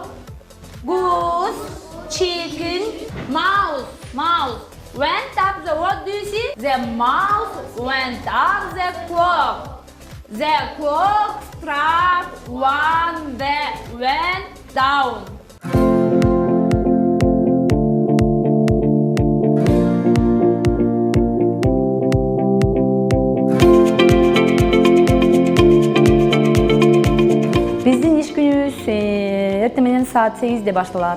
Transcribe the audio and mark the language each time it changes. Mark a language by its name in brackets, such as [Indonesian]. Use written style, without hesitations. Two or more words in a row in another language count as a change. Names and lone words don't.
[English] Goose. Chicken. Mouse. Mouse. Went up the, what do you see? The mouse went up the clock. The clock struck one that went down. [Kyrgyz] Биздин иш күнүбүз эртең менен саат 8-де башталат.